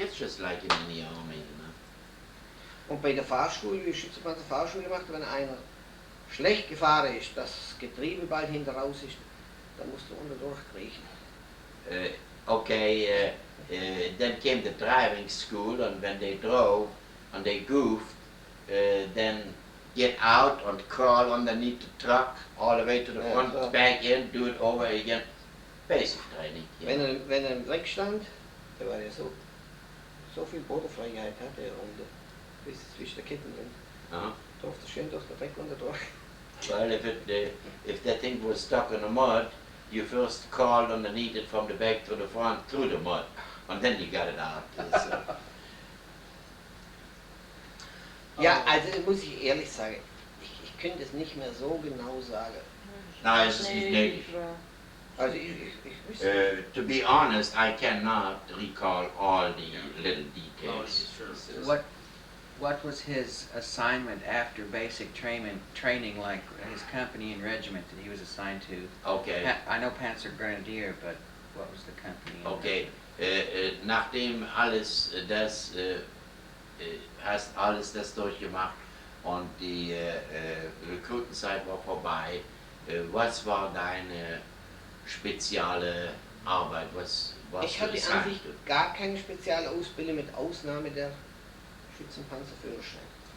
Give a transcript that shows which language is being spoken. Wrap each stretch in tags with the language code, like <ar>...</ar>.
<en>It's just like in the army, you know.</en> <de>Und bei der Fahrschule, wie Schützenpanzer Fahrschule macht, wenn einer schlecht gefahren ist, das Getriebe bald hinter raus ist, dann musst du unter durchkriechen.</de> <en>Okay, then came the driving school, and when they drove and they goofed, then get out and crawl underneath the truck all the way to the front, back in, do it over again. Basic training. Yeah.</en> <de>Wenn er im Dreck stand, der war ja so viel Bodenfreiheit hatte er und bis zwischen der Ketten drin. Durfte schön durch den Dreck und durch.</de> <en>Well, if that thing was stuck in the mud, you first crawled underneath it from the back to the front through the mud, and then you got it out.</en> <de>Ja, also muss ich ehrlich sagen, ich könnte es nicht mehr so genau sagen. Nein, es ist nicht nötig. Also</de> <en>to be honest, I cannot recall all the little details. What was his assignment after basic training, like his company and regiment that he was assigned to? Okay. I know Panzer Grenadier, but what was the company? Okay.</en> <de>Nachdem alles das hast alles das durchgemacht und die Rekrutenzeit war vorbei, was war deine spezielle Arbeit? Ich hatte an sich gar keine spezielle Ausbildung mit Ausnahme der Schützenpanzerführerschein.</de>